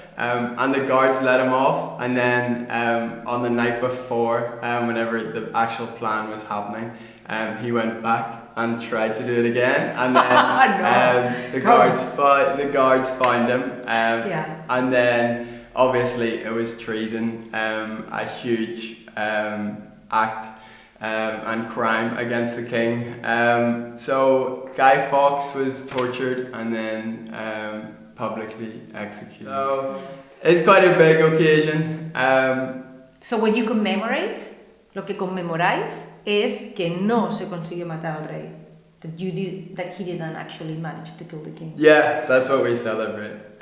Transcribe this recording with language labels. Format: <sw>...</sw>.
<en>And the guards let him off, and then on the night before, whenever the actual plan was happening, he went back and tried to do it again, and then the guards found him, and then obviously it was treason, a huge act and crime against the king. So Guy Fawkes was tortured and then publicly executed. So it's quite a big occasion. So when you commemorate,</en> <es>lo que conmemoráis es que no se consiguió matar al rey.</es> <en>That he didn't actually manage to kill the king. Yeah, that's what we celebrate.</en>